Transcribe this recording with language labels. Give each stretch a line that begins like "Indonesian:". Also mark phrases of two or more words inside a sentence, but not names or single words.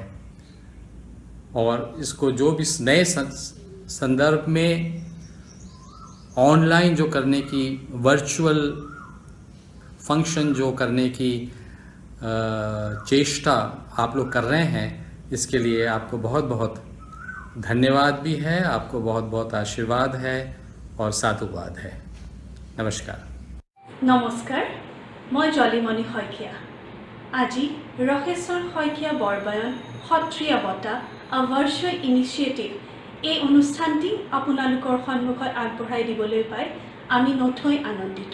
Hindi: और इसको जो भी नए संदर्भ में ऑनलाइन जो करने की,
English: virtual function
Hindi: जो करने की चेष्टा आप लोग कर रहे हैं, इसके लिए आपको बहुत बहुत धन्यवाद भी है, आपको बहुत बहुत आशीर्वाद है और साधुवाद है। नमस्कार।
Assamese: নমস্কাৰ, মই জলিমণি শইকীয়া। আজি ৰসেশ্বৰ শইকীয়া বৰবয়ান সত্ৰীয়া বঁটা আ
English: virtual initiative
Assamese: এই অনুষ্ঠানটি আপোনালোকৰ সন্মুখত আগবঢ়াই দিবলৈ পাই আমি নথৈ আনন্দিত।